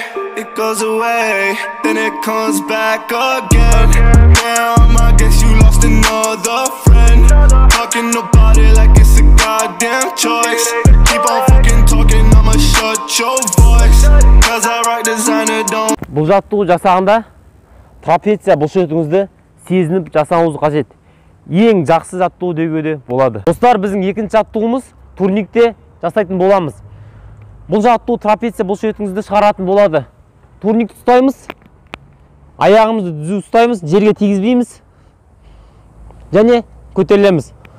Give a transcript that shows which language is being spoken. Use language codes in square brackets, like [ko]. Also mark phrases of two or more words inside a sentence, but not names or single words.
[en] It goes away, then it comes back again. Damn, I guess you lost another friend. Talking about it like it's a goddamn choice. Keep on fucking talking, I'ma shut your voice. Cause I write designer don't. [kk] Бұл жаттығу жасағанда трапеция бұлшетіңізді сезініп жасауыңыз қажет. Ең жақсы жаттығу деуге де болады. Достар, біздің екінші жаттығуымыз турникте жасайтын боламыз. Бұл жаттығу трапеция бұлшетіңізді шығаратын болады. Турникті ұстаймыз, аяғымызды түзу ұстаймыз, жерге тигізбейміз және көтерілеміз.